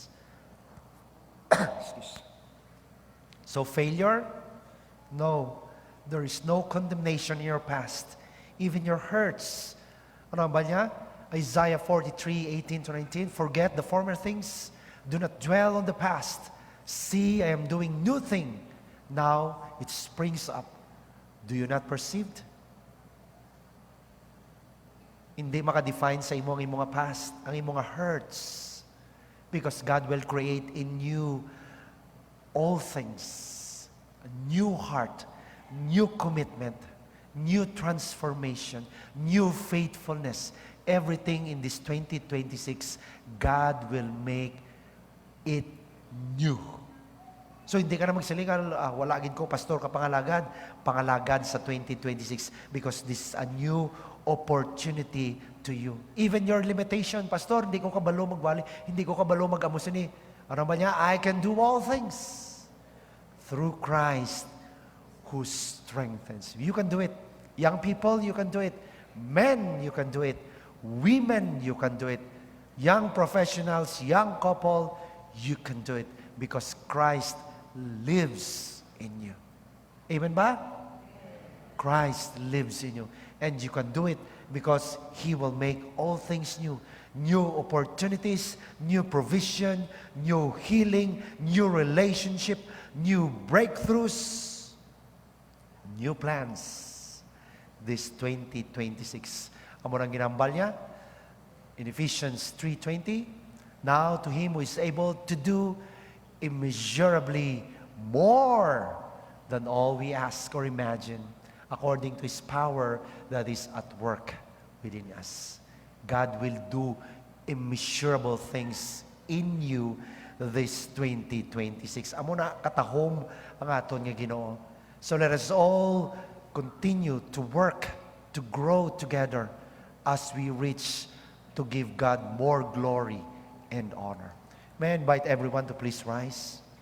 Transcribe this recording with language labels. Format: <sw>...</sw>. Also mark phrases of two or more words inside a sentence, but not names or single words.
<en>Excuse. So failure? No. There is no condemnation in your past. Even your hurts.</en> <hil>Ano ba niya? Isaiah 43:18-19.</hil> <en>Forget the former things. Do not dwell on the past. See, I am doing new thing. Now it springs up. Do you not perceive?</en> <hil>Hindi makadefine sa imong past, ang imong hurts.</hil> <en>Because God will create in you all things. A new heart, new commitment, new transformation, new faithfulness. Everything in this 2026, God will make it new.</en> <hil>So hindi ka na magsilingan, wala gid ko, pastor, pangalagad sa 2026</hil> <en>because this is a new opportunity to you. Even your limitation,</en> <hil>pastor, hindi ko kabalo magwali, hindi ko kabalo mag-amos ni. Ano ba niya?</hil> <en>I can do all things through Christ who strengthens. You can do it. Young people, you can do it. Men, you can do it. Women, you can do it. Young professionals, young couple, you can do it because Christ lives in you. Amen ba? Christ lives in you. And you can do it because He will make all things new. New opportunities, new provision, new healing, new relationship, new breakthroughs, new plans. This 2026.</en> <hil>Amo nang ginambal niya in Ephesians 3:20.</hil> <en>Now to Him who is able to do immeasurably more than all we ask or imagine, according to His power that is at work within us. God will do immeasurable things in you this 2026.</en> <hil>Amo na katahom ang aton nga Ginoo.</hil> <en>So let us all continue to work, to grow together as we reach to give God more glory and honor. May I invite everyone to please rise.</en>